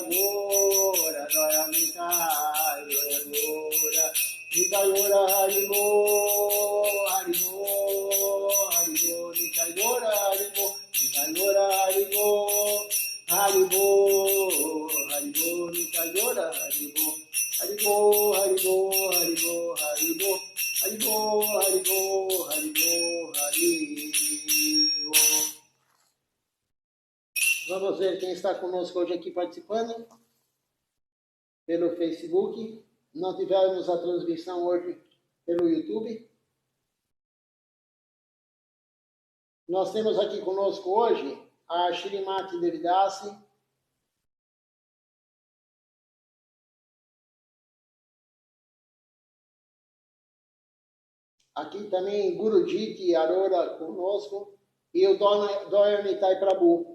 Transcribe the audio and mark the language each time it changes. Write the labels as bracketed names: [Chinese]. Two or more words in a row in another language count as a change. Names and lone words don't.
[Bangla] গোরা, জয় নিতাই, জয় গোরা, নিতাই গোরা, হরিবো, হরিবো, হরিবো, নিতাই গোরা, হরিবো, নিতাই গোরা, হরিবো, হরিবো, হরিবো, নিতাই গোরা, হরিবো, হরিবো, হরিবো, হরিবো, হরিবো, হরিবো, হরিবো, হরিবো, হরিবো. [Portuguese] Vamos ver quem está conosco hoje aqui participando pelo Facebook. Não tivemos a transmissão hoje pelo YouTube. Nós temos aqui conosco hoje a Shrimati Devidasi, aqui também Gurudjit Arora conosco e o Doya Nitai Prabhu.